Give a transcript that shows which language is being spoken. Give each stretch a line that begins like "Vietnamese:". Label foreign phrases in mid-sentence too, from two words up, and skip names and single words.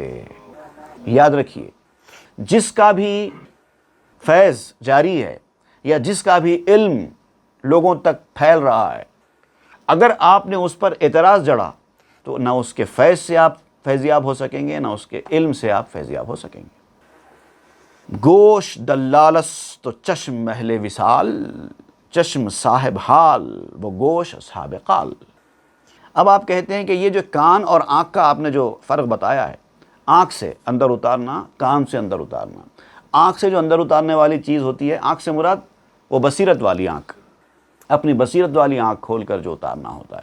Urdu: یاد رکھیے, جس کا بھی فیض جاری ہے یا جس کا بھی علم لوگوں تک پھیل رہا ہے, اگر آپ نے اس پر اعتراض جڑا تو نہ اس کے فیض سے آپ فیضیاب ہو سکیں گے, نہ اس کے علم سے آپ فیضیاب ہو سکیں گے.
Persian: گوش دلالس تو چشم محل وصال, چشم صاحب حال وہ گوش اصحاب قال.
Urdu: اب آپ کہتے ہیں کہ یہ جو کان اور آنکھ کا آپ نے جو فرق بتایا ہے, آنکھ سے اندر اتارنا, کان سے اندر اتارنا. آنکھ سے جو اندر اتارنے والی چیز ہوتی ہے, آنکھ سے مراد وہ بصیرت والی آنکھ, اپنی بصیرت والی آنکھ کھول کر جو اتارنا ہوتا ہے.